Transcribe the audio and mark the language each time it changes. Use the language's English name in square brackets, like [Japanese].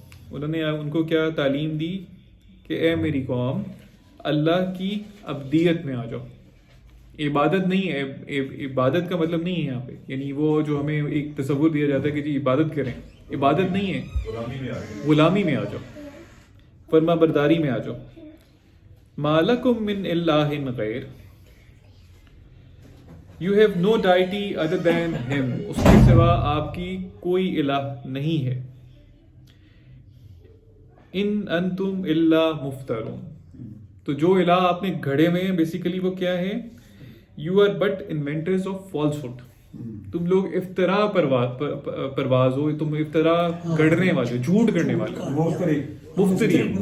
[Urdu] انہوں نے ان کو کیا تعلیم دی کہ اے میری قوم اللہ کی عبدیت میں آ جاؤ. عبادت نہیں ہے، عبادت کا مطلب نہیں ہے یہاں پہ، یعنی وہ جو ہمیں ایک تصور دیا جاتا ہے کہ جی عبادت کریں، عبادت نہیں ہے، غلامی میں آ جاؤ، فرما برداری میں آ جاؤ. [Arabic] ما لکم من الہ غیر، [English] You have no deity other than him. [Urdu] اس کے سوا آپ کی کوئی الہ نہیں ہے. [Arabic] ان انتم الا مفترون. [Urdu] تو جو الہ آپ نے گھڑے میں ہیں بیسیکلی وہ کیا ہے؟ [English] You are but inventors of falsehood. [Urdu] تم لوگ افترا پرواز ہو، تم افترا گڑھنے والے، جھوٹ گڑھنے والے، مفتری.